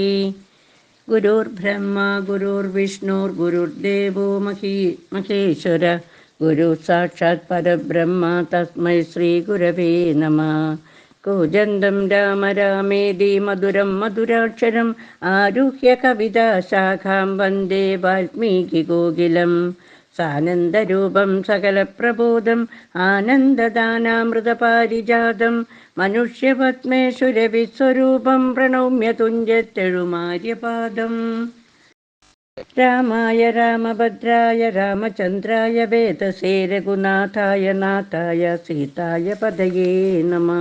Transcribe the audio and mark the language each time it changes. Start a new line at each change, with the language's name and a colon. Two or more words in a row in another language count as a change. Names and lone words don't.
Sanskrit: गुरुर्ब्रह्मा गुरुर्विष्णुर्गुरुर्देवो महेश्वर गुरुः साक्षात् परब्रह्म तस्मै श्रीगुरवे नमः। कूजन्तं राम रामेति मधुरं मधुराक्षरम् आरुह्य कविताशाखां वन्दे वाल्मीकिकोकिलम्। സാനന്ദരൂപം സകലപ്രബോധം ആനന്ദദാനാമൃതപാരിജാതം മനുഷ്യപത്മേശ്വരവിസ്വരൂപം പ്രണൗമ്യ തുഞ്ചത്തെഴുമാര്യപാദം. രാമായ രാമഭദ്രായ രാമചന്ദ്രായ വേദസേ രഘുനാഥായ നാഥായ സീതായ പദയേ നമഃ.